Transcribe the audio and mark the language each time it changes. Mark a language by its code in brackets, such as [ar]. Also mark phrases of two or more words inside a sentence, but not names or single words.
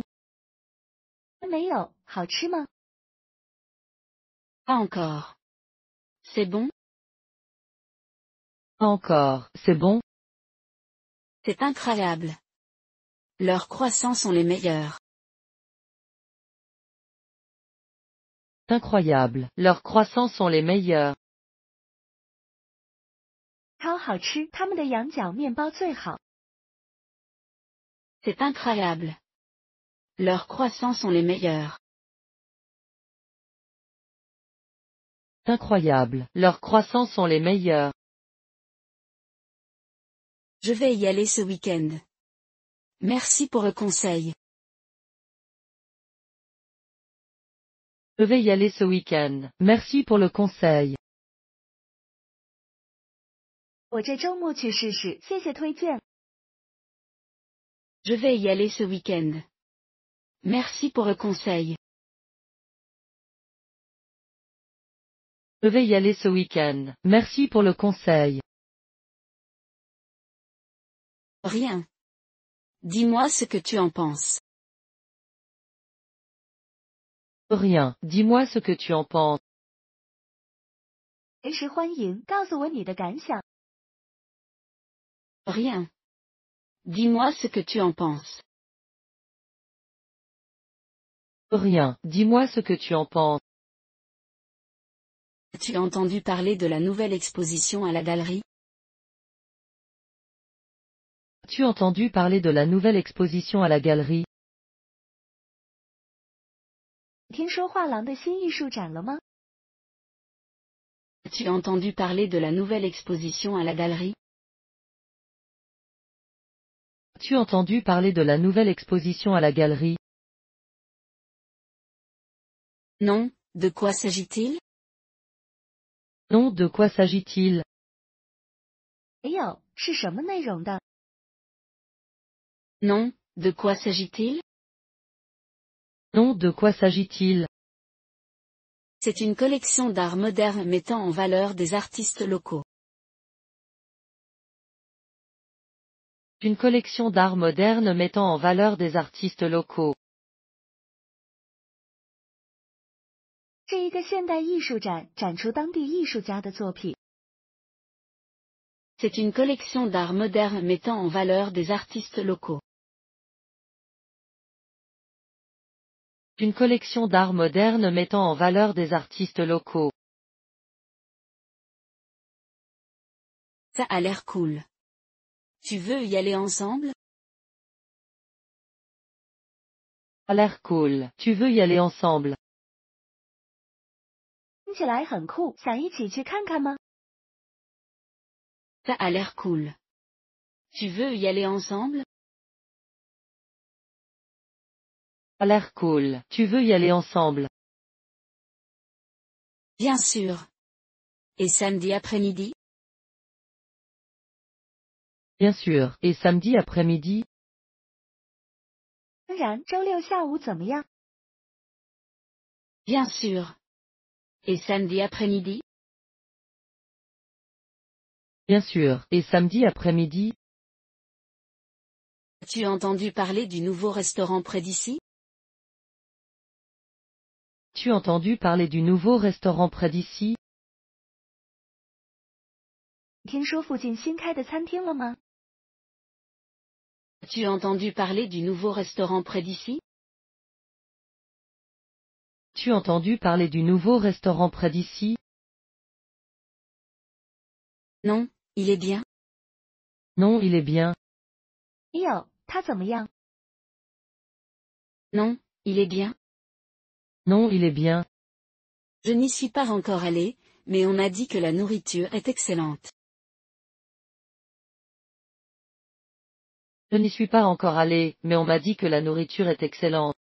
[zh] 没有，好吃吗？ [fr] Pas encore. C'est bon? Pas encore, c'est bon? C'est incroyable. Leurs croissants sont les meilleurs. Incroyable, leurs croissants sont les meilleurs. [zh] 超好吃，他们的羊角面包最好。 [fr] C'est incroyable. Leurs croissants sont les meilleurs. Incroyable, leurs croissants sont les meilleurs. Je vais y aller ce week-end. Merci pour le conseil. Je vais y aller ce week-end. Merci pour le conseil. [zh] 我这周末去试试，谢谢推荐。 [fr] Je vais y aller ce week-end. Merci pour le conseil. Je vais y aller ce week-end. Merci pour le conseil. Rien. Dis-moi ce que tu en penses. Rien, dis-moi ce que tu en penses. [zh] 随时欢迎，告诉我你的感想。 [fr] Rien. Dis-moi ce que tu en penses. Rien, dis-moi ce que tu en penses. As-tu entendu parler de la nouvelle exposition à la galerie? As-tu entendu parler de la nouvelle exposition à la galerie? [zh] 听说画廊的新艺术展了吗？ [fr] As-tu entendu parler de la nouvelle exposition à la galerie? As-tu entendu parler de la nouvelle exposition à la galerie? Non, de quoi s'agit-il? Non, de quoi s'agit-il? [zh] 没有，是什么内容的？ [fr] Non, de quoi s'agit-il? Non, de quoi s'agit-il? C'est une collection d'art moderne mettant en valeur des artistes locaux. Une collection d'art moderne mettant en valeur des artistes locaux. [zh] 是一个现代艺术展，展出当地艺术家的作品。 [fr] C'est une collection d'art moderne mettant en valeur des artistes locaux. Une collection d'art moderne mettant en valeur des artistes locaux. Ça a l'air cool. Tu veux y aller ensemble? A l'air cool. Tu veux y aller ensemble? [zh] 听起来很酷，想一起去看看吗？ [fr] Ça a l'air cool. Tu veux y aller ensemble? A l'air cool. Tu veux y aller ensemble? Bien sûr. Et samedi après-midi? Bien sûr. Et samedi après-midi? [zh] 当然，周六下午怎么样？ [fr] Bien sûr. Et samedi après-midi? Bien sûr. Et samedi après-midi? As-tu entendu parler du nouveau restaurant près d'ici? Tu as entendu parler du nouveau restaurant près d'ici? [zh] 听说附近新开的餐厅了吗？ [fr] As-tu entendu parler du nouveau restaurant près d'ici? Tu as entendu parler du nouveau restaurant près d'ici? Non, il est bien. Non, il est bien. [zh] 没有，它怎么样？ [fr] Non, il est bien. Non, il est bien. Je n'y suis pas encore allé, mais on m'a dit que la nourriture est excellente. Je n'y suis pas encore allé, mais on m'a dit que la nourriture est excellente.